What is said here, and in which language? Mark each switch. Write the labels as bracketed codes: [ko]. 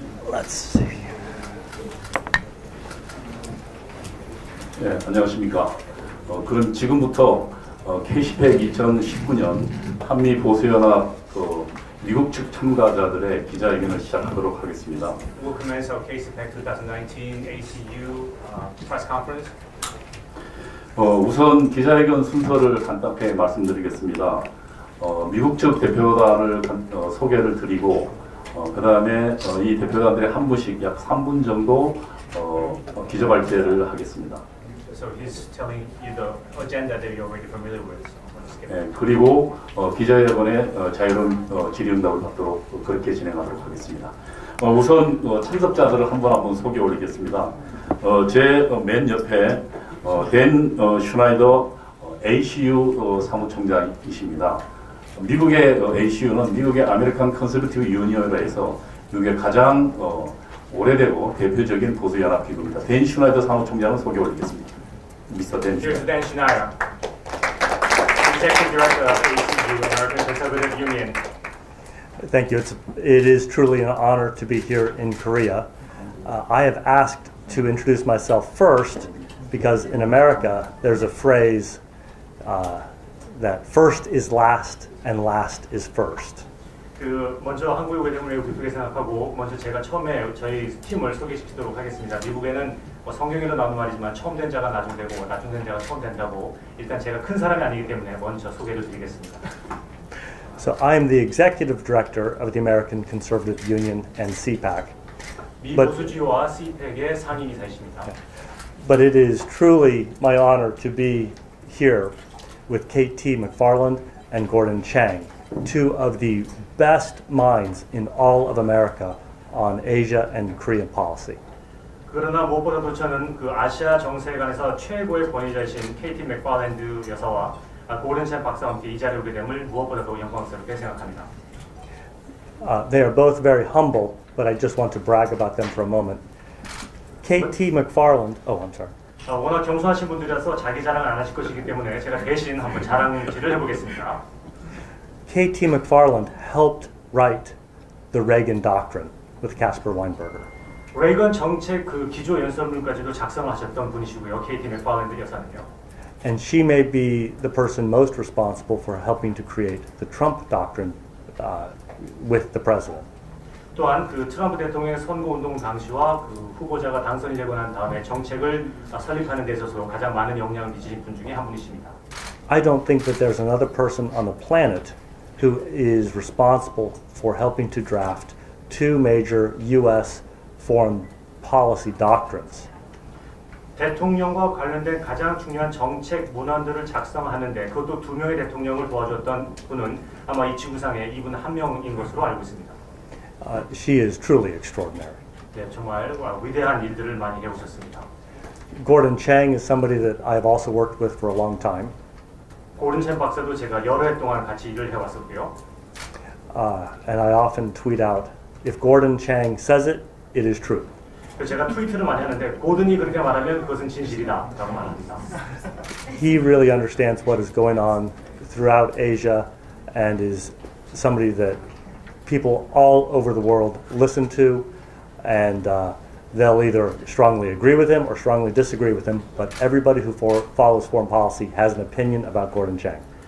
[en] Let's see. [ko] 네, 안녕하십니까. 그럼 지금부터 K-10팩 2019년 한미 보수연합 미국 측 참가자들의 기자회견을 시작하도록 하겠습니다. [en] We'll commence our K-10 2019 ACU press conference. [ko] 우선 기자회견 순서를 간단하게 말씀드리겠습니다. 미국 측 대표단을 소개를 드리고 그 다음에 이 대표단들의 한 분씩 약 3분 정도 기자발제를 하겠습니다. [en] So he's telling you the agenda that you're already familiar with. So I'm gonna skip it. [ko] 그리고 기자여러분의 자유로운 질의응답을 받도록 그렇게 진행하도록 하겠습니다. 우선 참석자들을 한번 소개해 올리겠습니다. 제 맨 옆에 댄 슈나이더 ACU 사무총장이십니다. 미국의 ACU는 미국의 아메리칸 컨서버티브 유니언이라 해서 미국의 가장 오래되고 대표적인 보수연합기구입니다. 댄 슈나이더 사무총장을 소개해 올리겠습니다. 미스터 댄 [en] Here's [ko] 슈나이더. [en] Dan Schneider, Executive Director of ACU, American Conservative Union. Thank you. It is truly an honor to be here in Korea. I have asked to introduce myself first because in America there's a phrase that first is last and last is first. [ko] 먼저 한국에 오게 됨을 매우 기쁘게 생각하고 먼저 제가 처음에 저희 팀을 소개시키도록 하겠습니다. 미국에는 성경에도 나오는 말이지만 처음 된 자가 나중 되고 나중 된 자가 처음 된다고 일단 제가 큰 사람이 아니기 때문에 먼저 소개를 드리겠습니다. [en] So I am the executive director of the American Conservative Union and CPAC. [ko] 미 보수지와 CPAC의 상임이사이십니다. [en] But it is truly my honor to be here with KT McFarland and Gordon Chang, two of the best minds in all of America on Asia and Korean policy. [ko] 그러나 무엇보다도 저는 그 아시아 정세에 관해서 최고의 권위자이신 KT 맥파랜드 여사와 고든 챈 박사와 함께 이 자리에 오게 됨을 무엇보다도 영광스럽게 생각합니다. [en] They are both very humble, but I just want to brag about them for a moment. KT McFarland, oh, I'm sorry. [ko] 워낙 겸손하신 분들이라서 자기 자랑을 안 하실 것이기 때문에 제가 대신 한번 자랑질을 해보겠습니다. [en] KT McFarland helped write the Reagan Doctrine with Caspar Weinberger. [ko] 레이건 정책 그 기조 연설문까지도 작성하셨던 분이시고요. KT 맥파랜드 여사는요. [en] And she may be the person most responsible for helping to create the Trump Doctrine with the president. [ko] 또한 그 트럼프 대통령의 선거운동 당시와 그 후보자가 당선이 되고 난 다음에 정책을 설립하는 데 있어서 가장 많은 영향을 미치신 분 중에 한 분이십니다. [en] I don't think that there's another person on the planet who is responsible for helping to draft two major U.S. foreign policy doctrines. [ko] 대통령과 관련된 가장 중요한 정책 문안들을 작성하는데 그것도 두 명의 대통령을 도와줬던 분은 아마 이 지구상에 이분 한 명인 것으로 알고 있습니다. [en] She is truly extraordinary. [ko] 네, 정말 위대한 일들을 많이 해오셨습니다. [en] Gordon Chang is somebody that I've also worked with for a long time. [ko] 고든 챈 박사도 제가 여러 해 동안 같이 일을 해왔었고요. [en] And I often tweet out, if Gordon Chang says it, it is true. [ko] 제가 트위터를 많이 하는데 고든이 그렇게 말하면 그것은 진실이다 라고 말합니다. [en] He really understands what is going on throughout Asia and is somebody that people all over the world listen to, and they'll either strongly agree with him or strongly disagree with him, but everybody who follows foreign policy has an opinion about Gordon Chang.